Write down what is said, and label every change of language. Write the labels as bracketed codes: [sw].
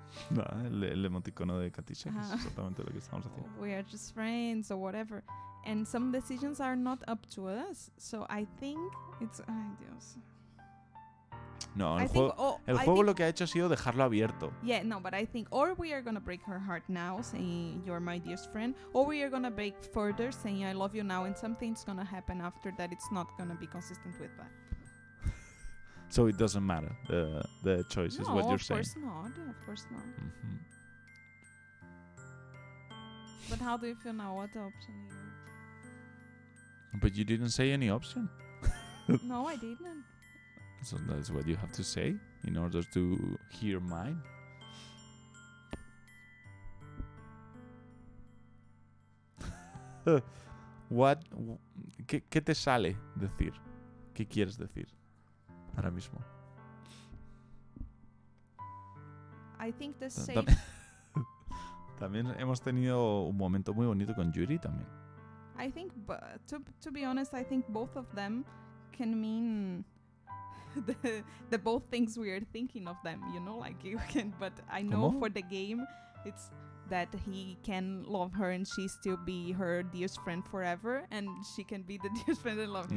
[es] No, el emoticono de Katisha, que es exactamente lo que estamos haciendo. [en] We are just friends or whatever, and some decisions are not up to us. So I think it's [es] ay Dios. No, el juego lo que ha hecho ha sido dejarlo abierto. [en] Yeah, no, but I think or we are gonna break her heart now, saying you're my dearest friend, or we are gonna break further, saying I love you now, and something's gonna happen after that. It's not gonna be consistent with that. So it doesn't matter. The choice is what you're saying. Of course not. Mm-hmm. But how do you feel now? What option you? But you didn't say any option. No, I didn't. So that's what you have to say in order to hear mine. [es] ¿Qué te sale decir? ¿Qué quieres decir ahora mismo? [en] I think the safe. [es] También hemos tenido un momento muy bonito con Yuri también. [en] I think, to be honest, I think both of them can mean the both things we are thinking of them, you know, like you can, but I know [es] ¿Cómo? [en] for the game it's that he can love her and she still be her dearest friend forever, and she can be the dearest friend and love him.